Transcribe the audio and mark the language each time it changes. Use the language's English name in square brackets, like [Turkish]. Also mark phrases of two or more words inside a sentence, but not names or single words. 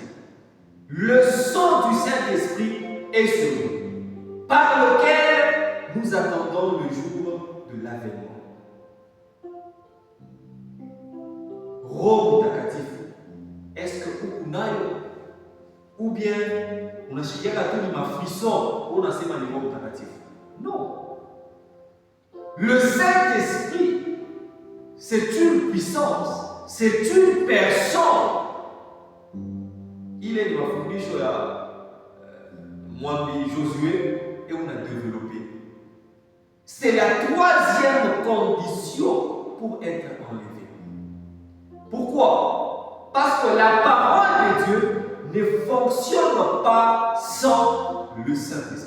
[French] Le sang du Saint-Esprit est sur nous, par lequel nous attendons le jour de l'avènement. [Swahili] Roho Mtakatifu, [French] est-ce que ukunayo? Ou bien [Swahili] unashikiaka tu ni mafriso unasema ni Roho Mtakatifu? [French] Non. Le Saint-Esprit, c'est une puissance, c'est une personne. Il est de [Swahili] mafundisho ya Mwambi [French] Josué et on a développé. C'est la troisième condition pour être enlevé. Pourquoi? Parce que la parole de Dieu ne fonctionne pas sans le Saint-Esprit.